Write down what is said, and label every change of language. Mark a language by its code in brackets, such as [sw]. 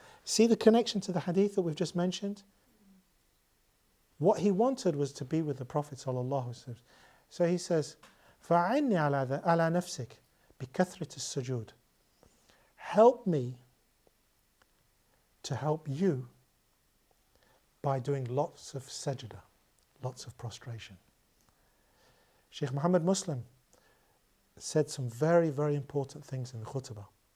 [en] See the connection to the hadith that we've just mentioned? What he wanted was to be with the Prophet ﷺ. So he says, [ar] فَعِنِّي عَلَى نَفْسِكَ بِكَثْرَةِ السُّجُودِ. [en] Help me to help you by doing lots of sajda, lots of prostration. Shaykh Muhammad Muslim said some very, very important things in the khutbah.